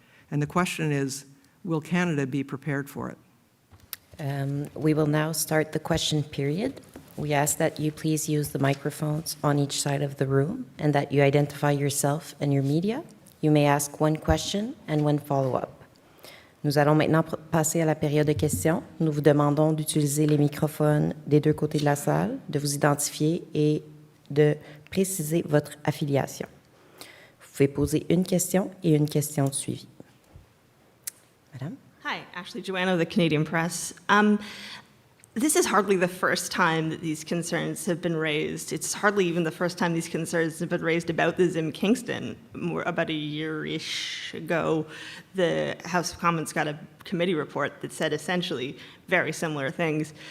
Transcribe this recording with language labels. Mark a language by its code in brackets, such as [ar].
[en] And the question is, will Canada be prepared for it? We will now start the question period. We ask that you please use the microphones on each side of the room and that you identify yourself and your media. You may ask one question and one follow-up. [fr] Nous allons maintenant passer à la période de questions. Nous vous demandons d'utiliser les microphones des deux côtés de la salle, de vous identifier et de préciser votre affiliation. Vous pouvez poser une question et une question suivie. Madame? [en] Hi, Ashley Joanno of the Canadian Press. This is hardly the first time that these concerns have been raised. It's hardly even the first time these concerns have been raised about the ZIM Kingston. About a year-ish ago, the House of Commons got a committee report that said essentially very similar things.